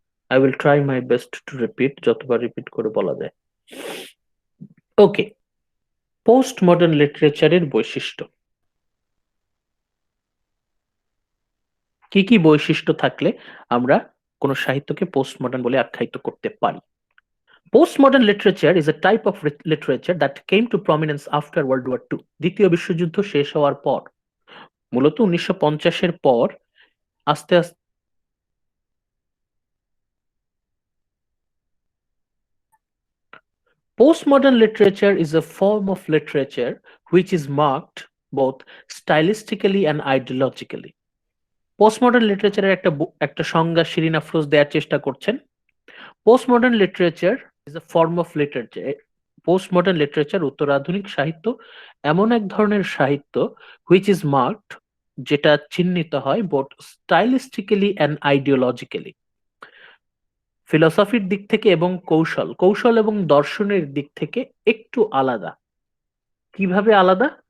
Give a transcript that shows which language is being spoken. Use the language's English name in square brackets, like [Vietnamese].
[English] I will try my best to repeat, [Bangla] যতবার repeat করে বলা যায়। ওকে, পোস্ট মডার্ন লিটারেচারের বৈশিষ্ট্য কি কি? বৈশিষ্ট্য থাকলে আমরা কোন সাহিত্যকে পোস্ট মডার্ন বলে আখ্যায়িত করতে পারি? [English] Postmodern literature is a type of literature that came to prominence after World War II, [Bangla] দ্বিতীয় বিশ্বযুদ্ধ শেষ হওয়ার পর। মূলত 1950-এর পর আস্তে আস্তে [English] postmodern literature is a form of literature which is marked both stylistically and ideologically. [Bangla] Postmodern লিটারেচারের একটা সংজ্ঞা শিরিন আফরোজ দেওয়ার চেষ্টা করছেন। [English] Postmodern literature is a form of literature. [Bangla] Postmodern literature, উত্তরাধুনিক সাহিত্য, এমন এক ধরনের সাহিত্য [English] which is marked, [Bangla] যেটা চিহ্নিত হয় [English] both stylistically and ideologically, [Bangla] ফিলসফির দিক থেকে এবং কৌশল এবং দর্শনের দিক থেকে একটু আলাদা। কিভাবে আলাদা?